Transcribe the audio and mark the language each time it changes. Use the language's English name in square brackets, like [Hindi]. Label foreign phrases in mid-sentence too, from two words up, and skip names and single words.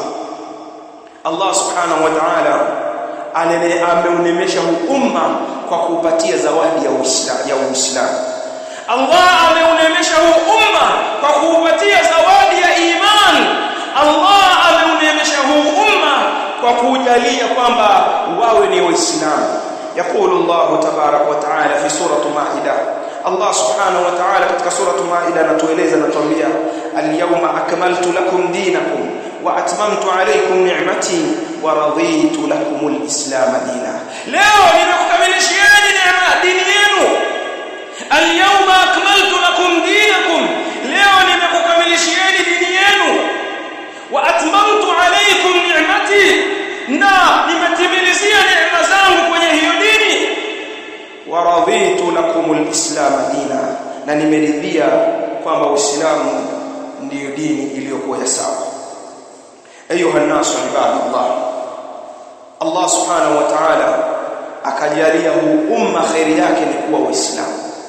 [Arabic] الله سبحانه وتعالى [Swahili] ameunemesha umma kwa kuupatia zawadi ya Uislamu. Allah ameunemesha umma kwa kuupatia zawadi ya iman. Allah ameunemesha umma kwa kujalia kwamba wawe ni waislamu. [Arabic] يقول الله تبارك وتعالى في سورة مائدة، الله سبحانه وتعالى katika سورة مائدة [Swahili] anatueleza natuambia [Arabic] اليوم أكملت لكم دينكم وأتممت عليكم نعمتي ورضيت لكم الإسلام دينا. [Swahili] leo nimekukamilishieni neema dini yenu. [Arabic] اليوم أكملت لكم دينكم، [Swahili] leo nimekukamilishieni dini yenu. [Arabic] وأتممت عليكم نعمتي، [Swahili] na nimetimilizia neema zangu kwenye hiyo dini. [Arabic] ورضيت لكم الإسلام دينا, [Swahili] na nimeridhia kwamba Uislamu ndiyo dini iliyokuwa sawa. [Arabic] أيها الناس عباد الله, الله سبحانه وتعالى [Swahili] akajalia umma khairi yake ni kuwa Uislamu.